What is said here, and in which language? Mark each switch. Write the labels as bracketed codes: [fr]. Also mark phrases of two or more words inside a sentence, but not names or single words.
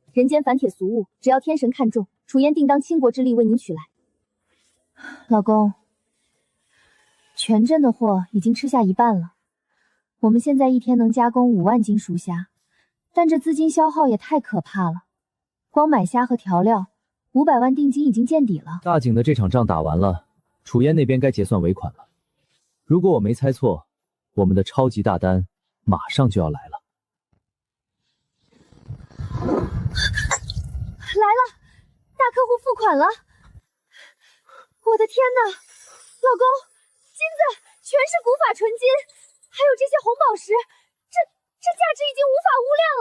[zh] 人間凡鐵俗物，只要天神看中，楚嫣定當傾國之力為您取來。老公，全鎮的貨已經吃下一半了，我們現在一天能加工5萬斤熟蝦，但這資金消耗也太可怕了。光買蝦和調料，500萬定金已經見底了。大景的這場仗打完了，楚嫣那邊該結算尾款了。如果我沒猜錯，我們的超級大單馬上就要來了。來了，大客戶付款了。我的天哪，老公，金子全是古法純金，还有这些红宝石，这价值已经无法无量了。